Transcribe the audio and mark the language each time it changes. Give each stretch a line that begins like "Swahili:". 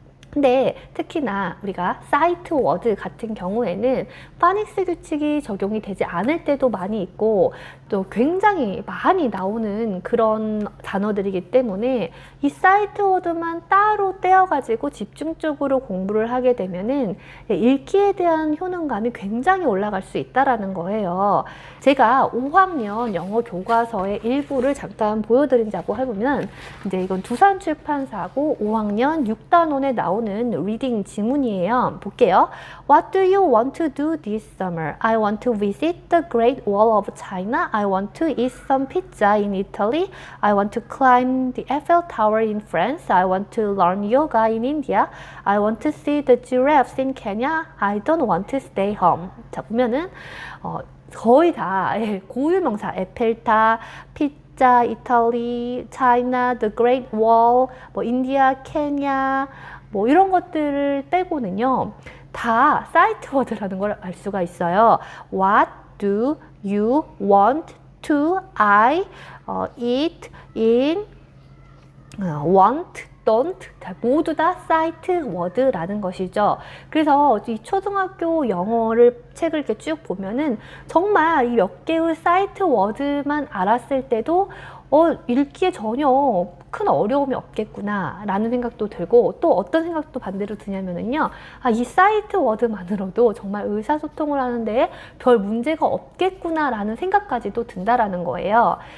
Korean: 근데 특히나 우리가 사이트 워드 같은 경우에는 파닉스 규칙이 적용이 되지 않을 때도 많이 있고 또 굉장히 많이 나오는 그런 단어들이기 때문에 이 사이트 워드만 따로 떼어가지고 집중적으로 공부를 하게 되면은 읽기에 대한 효능감이 굉장히 올라갈 수 있다라는 거예요. 제가 5학년 영어 교과서의 일부를 잠깐 보여드린다고 해보면 이제 이건 두산 출판사고 5학년 6단원에 나오는 나오는 리딩 지문이에요. 볼게요.
English: What do you want to do this summer? I want to visit the Great Wall of China. I want to eat some pizza in Italy. I want to climb the Eiffel Tower in France. I want to learn yoga in India. I want to see the giraffes in Kenya. I don't want to stay home.
Korean: 자, 보면은 거의 다 고유명사, 에펠탑, 피자, 이탈리, 차이나, the Great Wall, 뭐 인디아, 케냐, 뭐 이런 것들을 빼고는요, 다 사이트 워드라는 걸 알 수가 있어요.
English: What do you want to eat in want, don't
Korean: 모두 다 사이트 워드라는 것이죠. 그래서 이 초등학교 영어를 책을 이렇게 쭉 보면은 정말 이 몇 개의 사이트 워드만 알았을 때도 읽기에 전혀 큰 어려움이 없겠구나 라는 생각도 들고, 또 어떤 생각도 반대로 드냐면은요, 이 사이트 워드만으로도 정말 의사소통을 하는데 별 문제가 없겠구나 라는 생각까지도 든다라는 거예요.